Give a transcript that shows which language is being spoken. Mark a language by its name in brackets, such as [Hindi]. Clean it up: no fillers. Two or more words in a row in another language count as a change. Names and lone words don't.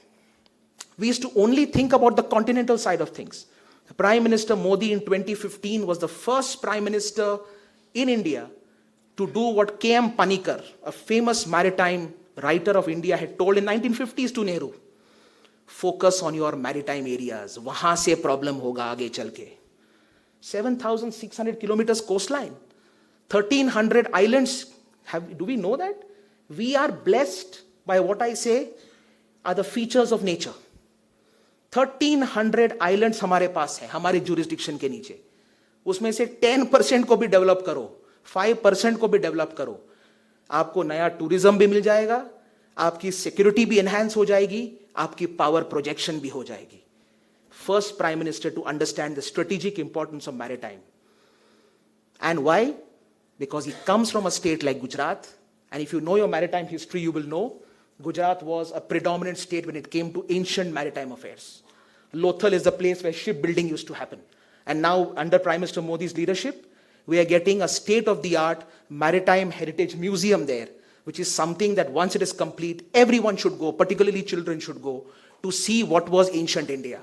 [English] We used to only think about the continental side of things. Prime Minister Modi in 2015 was the first Prime Minister in India to do what K.M. Panikkar, a famous maritime writer of India, had told in 1950s to Nehru. Focus on your maritime areas. [Hindi] वहाँ से प्रॉब्लम होगा आगे चल के. [English] 7,600 kilometers coastline. 1,300 islands. Do we know that? We are blessed by what I say are the features of nature. [Hindi] 1,300 islands हमारे पास हैं, हमारे jurisdiction के नीचे. उसमें से 10% को भी डेवलप करो, 5% को भी डेवलप करो. आपको नया टूरिज्म भी मिल जाएगा, आपकी सिक्योरिटी भी एनहांस हो जाएगी, आपकी [English] power projection [Hindi] भी हो जाएगी. [English] First Prime Minister to understand the strategic importance of maritime. And why? Because he comes from a state like Gujarat. And if you know your maritime history, you will know Gujarat was a predominant state when it came to ancient maritime affairs. Lothal is the place where shipbuilding used to happen. And now, under Prime Minister Modi's leadership, we are getting a state-of-the-art maritime heritage museum there, which is something that once it is complete, everyone should go, particularly children should go, to see what was ancient India.